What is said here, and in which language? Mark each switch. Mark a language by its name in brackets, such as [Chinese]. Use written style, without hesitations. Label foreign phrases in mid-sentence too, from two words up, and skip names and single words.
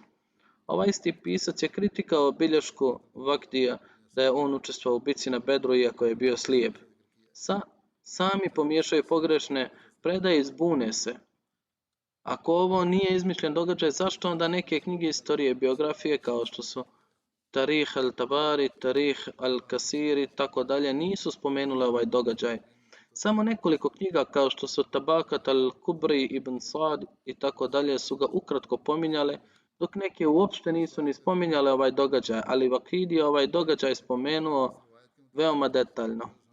[Bosnian] Ovaj isti pisac je kritikao bilješku Vakdija da je on učestvovao u bitci na Bedru iako je bio slijep. sami pomiješaju pogrešne predaje i zbune se. Ako ovo nije izmišljen događaj, zašto onda neke knjige istorije, biografije kao što su Tarih al-Tabari, Tarih al-Kasiri, tako dalje, nisu spomenule ovaj događaj? Samo nekoliko knjiga kao što su Tabakat al-Kubri, Ibn Sad i tako dalje su ga ukratko pominjale, dok neke uopšte nisu ni spominjale ovaj događaj, ali Vakidi je ovaj događaj spomenuo veoma detaljno.